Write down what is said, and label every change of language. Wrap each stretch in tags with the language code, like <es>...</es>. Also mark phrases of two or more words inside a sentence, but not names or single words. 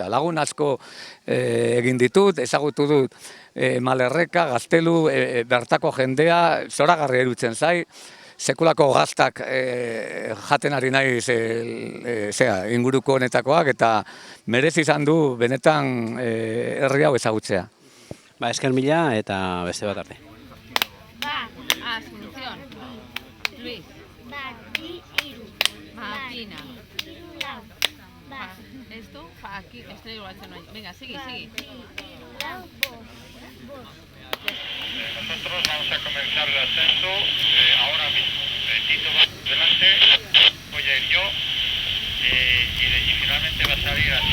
<eu>Lagun asko egin ditut, ezagutu dut Malerreka, Gaztelu, bertako jendea, zoragarri erutzen zai, sekulako gaztak jaten ari naiz inguruko honetakoak, eta merezi izan du benetan herri hau ezagutzea. Esker mila eta beste bat arte. Asunción. Luis. Makina.</eu> <es>Esto, aquí, esto igual que no hay. Venga, sigue. Nosotros vamos a comenzar el ascenso ahora mismo. Tito va delante, voy a ir yo y finalmente va a salir así.</es>